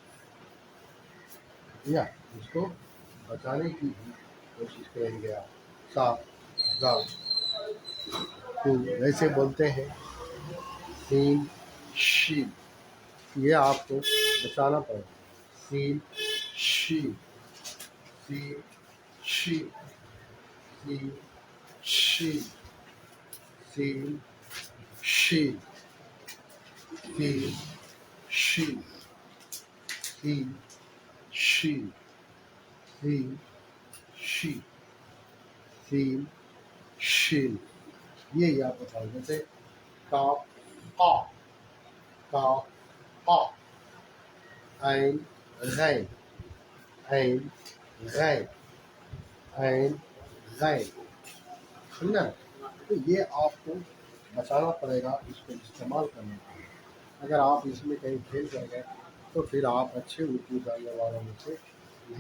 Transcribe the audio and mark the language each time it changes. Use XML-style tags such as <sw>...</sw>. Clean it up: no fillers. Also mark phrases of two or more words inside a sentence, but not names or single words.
<ur>گے یا اس کو بچانے کی بھی کوشش کریں گے آپ صاف کو ویسے بولتے ہیں سین شین یہ آپ کو بچانا پڑے گا سین شین سین شین سین شین سین شین سین شین سین شین سین شین سین شین یہ آپ بتاؤ جیسے کاف قاف کاف قاف عین غین عین غین عین غین سمجھا تو یہ آپ کو بچانا پڑے گا اس کو استعمال کرنا پڑے گا اگر آپ اس میں کہیں پھیل جائیں گے تو پھر آپ اچھے اردو جاننے والوں میں سے نہیں</ur>